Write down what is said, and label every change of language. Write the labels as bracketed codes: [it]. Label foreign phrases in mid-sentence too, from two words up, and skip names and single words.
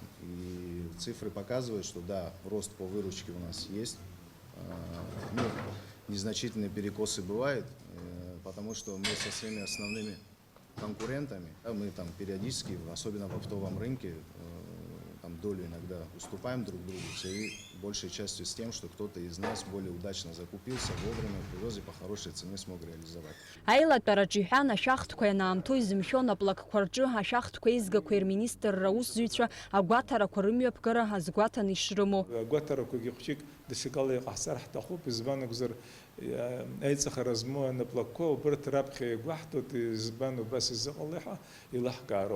[ru] И цифры показывают, что да, рост по выручке у нас есть, ну, незначительные перекосы бывают, потому что мы со своими основными конкурентами, мы там периодически, особенно в оптовом рынке, там долю иногда уступаем друг другу, и большей частью с тем, что кто-то из нас более удачно закупился, вовремя привез и по хорошей цене смог реализовать. [ab] Аилатәараҿы иҳәан ашахтқәа ианаамҭоу изымшәон аплакқәа рҿы ашахтқәа еизгақәа ирминистрра аусзуҩцәа агәаҭарақәа рымҩаԥгара азгәаҭаны ишрымоу. агәаҭарақәагьы хәыҷык дашьакала иҟаҳҵар ҳҭахуп, избан акәзар аиҵахара змоу анаплакқәа убырҭ раԥхьа иагәаҳҭоит, избан убас изыҟало ҳәа еилаҳкаароуп.